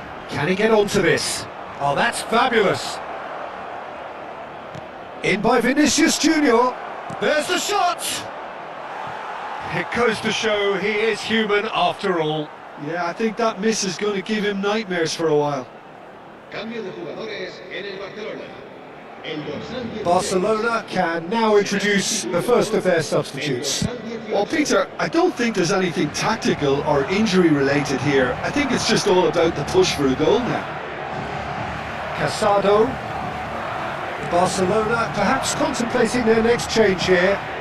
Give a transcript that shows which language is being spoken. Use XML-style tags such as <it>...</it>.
<en>Can he get onto this? Oh, that's fabulous. In by Vinicius Junior. There's the shot. It goes to show he is human after all. Yeah, I think that miss is going to give him nightmares for a while.</en> <es>Cambio de jugadores en el Barcelona. El dorsal 16.</es> <en>Barcelona can now introduce the first of their substitutes. Well, Peter, I don't think there's anything tactical or injury related here. I think it's just all about the push for a goal now. Casado. Barcelona perhaps contemplating their next change here.</en>